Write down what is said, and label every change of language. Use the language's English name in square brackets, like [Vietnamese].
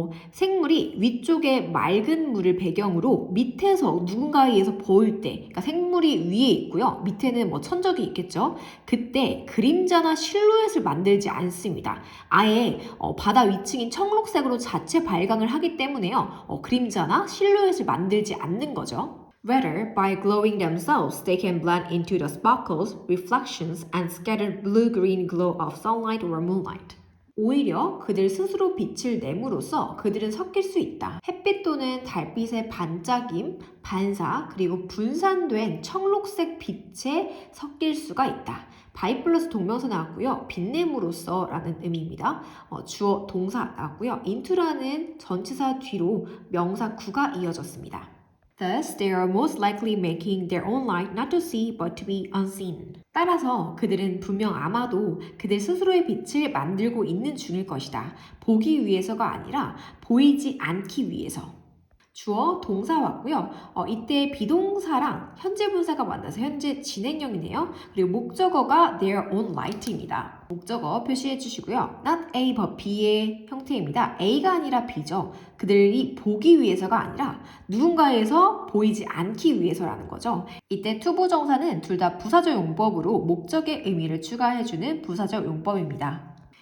[Korean] 생물이 위쪽에 맑은 물을 배경으로 밑에서 누군가에 의해서 보일 때 그러니까 생물이 위에 있고요. 밑에는 천적이 있겠죠. 그때 그림자나 실루엣을 만들지 않습니다. 아예 바다 위층인 청록색으로 자체 발광을 하기 때문에요. 그림자나 실루엣을 만들지 않는 거죠. [English] Rather, by glowing themselves, they can blend into the sparkles, reflections, and scattered blue-green glow of sunlight or moonlight. [Korean] 오히려 그들 스스로 빛을 내므로써 그들은 섞일 수 있다. 햇빛 또는 달빛의 반짝임, 반사, 그리고 분산된 청록색 빛에 섞일 수가 있다. by 플러스 동명사 나왔고요. 빛냄으로써 라는 의미입니다. 주어 동사 나왔고요. into라는 전치사 뒤로 명사 구가 이어졌습니다. [English] Thus, they are most likely making their own light not to see but to be unseen. [Korean] 따라서 그들은 분명 아마도 그들 스스로의 빛을 만들고 있는 중일 것이다. 보기 위해서가 아니라 보이지 않기 위해서. 주어 동사와고요. 이때 비동사랑 현재 분사가 만나서 현재 진행형이네요. 그리고 목적어가 [English] their own light [Korean] 입니다. 목적어 표시해 주시고요. not A but B의 형태입니다. A가 아니라 B죠. 그들이 보기 위해서가 아니라 누군가에서 보이지 않기 위해서라는 거죠. 이때 투부정사는 둘 다 부사적 용법으로 목적의 의미를 추가해주는 부사적 용법입니다.